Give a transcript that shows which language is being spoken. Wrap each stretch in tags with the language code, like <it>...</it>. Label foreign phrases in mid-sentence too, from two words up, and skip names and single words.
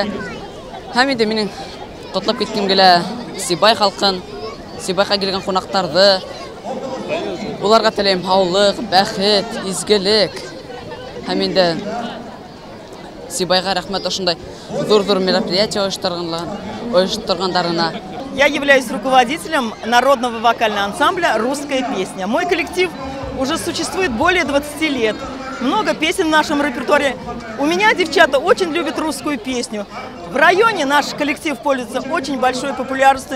<ba>Һәм инде минең котлап киткем килә Сибай халкын, Сибайга килгән кунакларны. Уларга теләйм һаулык, бәхет, изгелек. Һәм инде Сибайга рәхмәт ошондай зур-зур мероприятия оештыргандарына.</ba> <ru>Я являюсь руководителем народного вокального ансамбля «Русская песня». Мой коллектив уже существует более 20 лет. Много песен в нашем репертуаре. У меня девчата очень любят русскую песню. В районе наш коллектив пользуется очень большой популярностью.</ru>